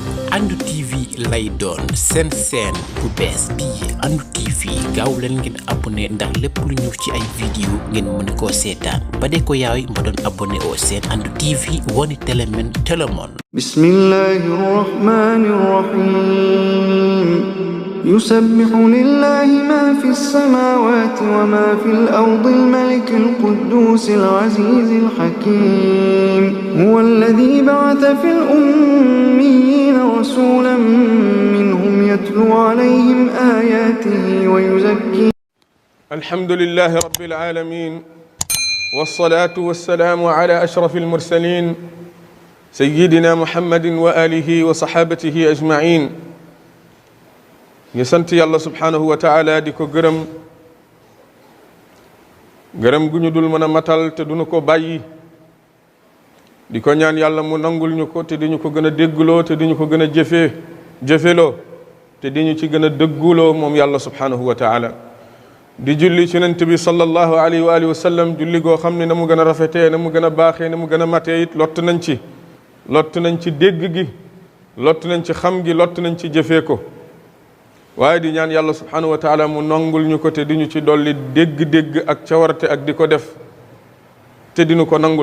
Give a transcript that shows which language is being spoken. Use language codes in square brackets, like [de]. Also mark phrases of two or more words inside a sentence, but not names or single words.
[wo] Andu TV lay doon seen bu bees bii Andu TV gaaw leen ngeen abonné ndax lépp lu ñëw ci ay vidéo ngeen mën koo seetaan ba de ko yaay mba doon abonné oo seen Andu TV woni télé men télémon. [ar] بسم الله الرحمن الرحيم. يسبح لله ما في السماوات وما في الأرض الملك القدوس العزيز الحكيم هو الذي بعث في الأميين رسولا منهم يتلو عليهم آياته ويزكيهم. الحمد لله رب العالمين والصلاة والسلام على أشرف المرسلين سيدنا محمد وآله وصحابته أجمعين. [wo] ñu sant yàlla [ar] سبحانه وتعالى [wo] di ko gërëm gu ñu dul mën a matal te duñu ko bàyyi di ko ñaan yàlla mu nangul ñu ko te di ñu ko gën a déggloo te di ñu ko gën a jëfeloo te di ñu ci gën a dëgguloo moom yàlla [ar] سبحانه وتعالى [wo] di julli ci yonent bi [ar] صلى الله عليه وعلى آله وسلم [wo] julli goo xam ne na mu gën a rafetee na mu gën a baaxee na mu gën a matee it lott nañ ci dégg gi lott nañ ci xam gi lott nañ ci jëfee ko waaye di ñaan yàlla [ar] سبحانه وتعالى [wo] mu nangul ñu ko te di ñu ci dolli dégg-dégg ak cawarte ak di ko def te dinu ko nangul.